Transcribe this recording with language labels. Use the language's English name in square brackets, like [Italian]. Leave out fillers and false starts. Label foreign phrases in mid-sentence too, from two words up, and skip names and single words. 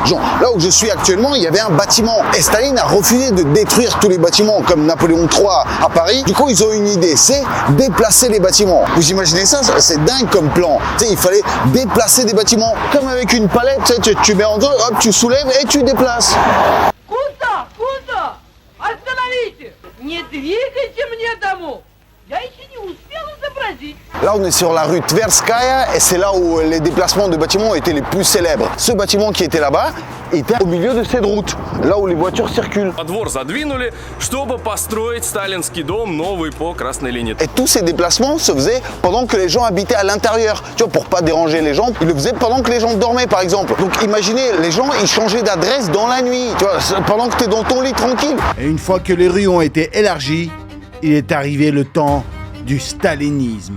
[French] Genre là où je suis actuellement, il y avait un bâtiment et Staline a refusé de détruire tous les bâtiments comme Napoléon III à Paris. Du coup ils ont une idée, c'est déplacer les bâtiments. Vous imaginez ça? C'est dingue comme plan. Tu sais, il fallait déplacer des bâtiments comme avec une palette, tu mets en dos, hop, tu soulèves et tu déplaces. [Russian] Куда? Куда? Остановите! Не двигайте мне домой! Я еще не успел изобразить. [French] Là, on est sur la rue Tverskaya et c'est là où les déplacements de bâtiments étaient les plus célèbres. Ce bâtiment qui était là-bas était au milieu de cette route, là où les voitures circulent. [Russian] Двор задвинули, чтобы построить сталинский дом новый по красной линии. [French] Et tous ces déplacements se faisaient pendant que les gens habitaient à l'intérieur. Tu vois, pour pas déranger les gens, ils le faisaient pendant que les gens dormaient, par exemple. Donc imaginez, les gens, ils changeaient d'adresse dans la nuit, tu vois, pendant que tu es dans ton lit tranquille. Et une fois que les rues ont été élargies, il est arrivé le temps du stalinisme.